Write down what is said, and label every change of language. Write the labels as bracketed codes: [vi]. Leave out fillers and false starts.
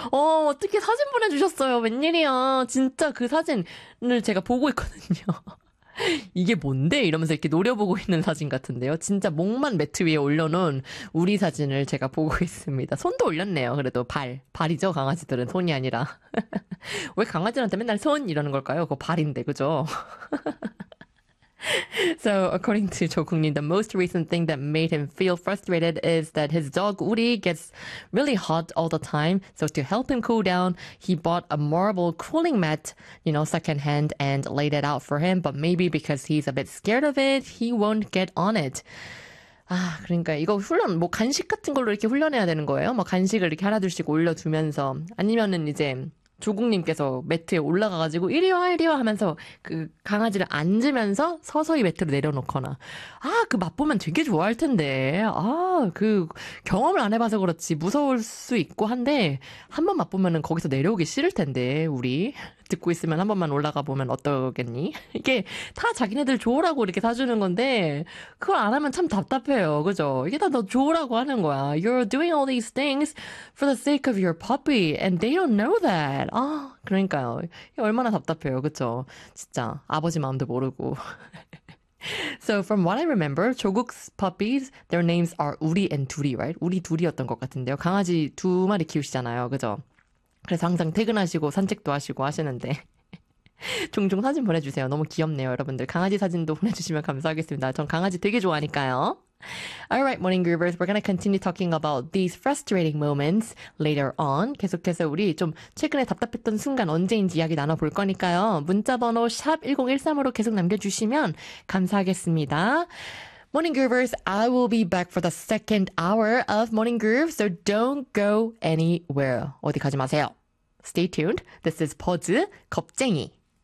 [ko] 어떻게 사진 보내주셨어요? 웬일이야? 진짜 그 사진을 제가 보고 있거든요. 이게 뭔데? 이러면서 이렇게 노려보고 있는 사진 같은데요. 진짜 목만 매트 위에 올려놓은 우리 사진을 제가 보고 있습니다. 손도 올렸네요. 그래도 발. 발이죠? 강아지들은. 손이 아니라. 왜 강아지들한테 맨날 손 이러는 걸까요? 그거 발인데, 그죠? [en] So, according to 조국님, the most recent thing that made him feel frustrated is that his dog, Uri, gets really hot all the time. So, to help him cool down, he bought a marble cooling mat, you know, secondhand, and laid it out for him. But maybe because he's a bit scared of it, he won't get on it. [ko] 그러니까 이거 훈련, 뭐 간식 같은 걸로 이렇게 훈련해야 되는 거예요? 뭐 간식을 이렇게 하나둘씩 올려두면서. 아니면은 이제 조국님께서 매트에 올라가가지고 이리 와 이리 와 하면서 그 강아지를 앉으면서 서서히 매트를 내려놓거나 그 맛보면 되게 좋아할 텐데 그 경험을 안 해봐서 그렇지 무서울 수 있고 한데 한번 맛보면은 거기서 내려오기 싫을 텐데 우리 듣고 있으면 한 번만 올라가 보면 어떠겠니? 이게 다 자기네들 좋으라고 이렇게 사주는 건데 그걸 안 하면 참 답답해요, 그죠? 이게 다너 좋으라고 하는 거야. [en] You're doing all these things for the sake of your puppy, and they don't know that. [ko] 그러니까요. 얼마나 답답해요, 그쵸? 진짜 아버지 마음도 모르고. [en] So from what I remember, 조국's puppies, their names are 우리 and 둘이, right? [ko] 우리 둘이었던 것 같은데요. 강아지 두 마리 키우시잖아요, 그죠? 그래서 항상 퇴근하시고 산책도 하시고 하시는데 종종 사진 보내주세요. 너무 귀엽네요, 여러분들. 강아지 사진도 보내주시면 감사하겠습니다. 전 강아지 되게 좋아하니까요. [en] Alright, morning groovers. We're gonna continue talking about these frustrating moments later on. [ko] 계속해서 우리 좀 최근에 답답했던 순간 언제인지 이야기 나눠볼 거니까요. 문자번호 #1013으로 계속 남겨주시면 감사하겠습니다. [en] Morning groovers, I will be back for the second hour of Morning Groove, so don't go anywhere. [ko] 어디 가지 마세요. [en] Stay tuned. This is Pods, 겁쟁이.